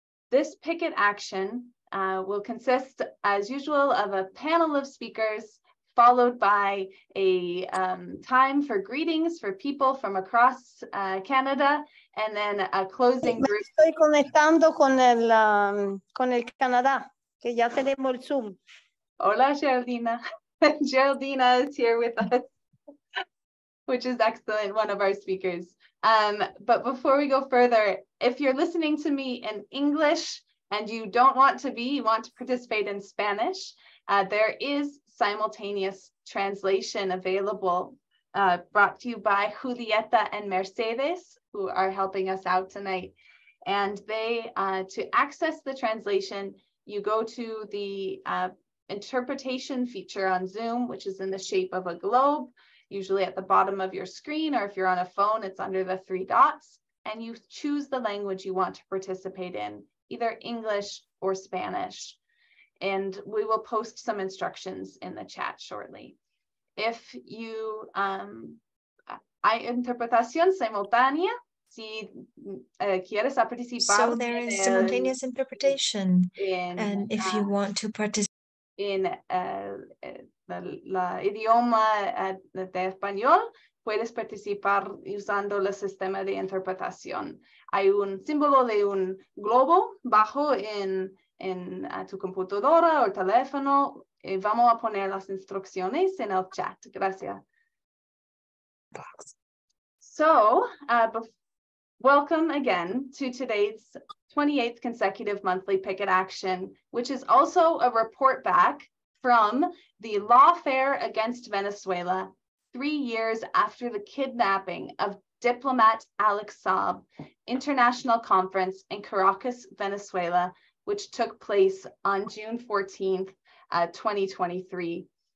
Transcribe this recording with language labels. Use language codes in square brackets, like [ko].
[en] This picket action will consist, as usual, of a panel of speakers followed by a time for greetings for people from across Canada, and then a closing group. [es] Estoy conectando con el Canadá, que ya tenemos el Zoom. Hola, Geraldina. [en] Geraldina is here with us, which is excellent, one of our speakers. But before we go further, if you're listening to me in English and you don't want to you want to participate in Spanish, there is simultaneous translation available, brought to you by Julieta and Mercedes, who are helping us out tonight. And they, to access the translation, you go to the interpretation feature on Zoom, which is in the shape of a globe, usually at the bottom of your screen, or if you're on a phone, it's under the 3 dots, and you choose the language you want to participate in, either English or Spanish. And we will post some instructions in the chat shortly. If you, [es] hay interpretación simultánea, si quieres participar. [en] So there is simultaneous interpretation, and if you want to participate in [es] la idioma de español, puedes participar usando el sistema de interpretación. Hay un símbolo de un globo bajo en tu computadora o teléfono. Vamos a poner las instrucciones en el chat. Gracias. [en] So, welcome again to today's 28th consecutive monthly picket action, which is also a report back from the Lawfare against Venezuela 3 years after the kidnapping of Diplomat Alex Saab International Conference in Caracas, Venezuela, which took place on June 14th, 2023.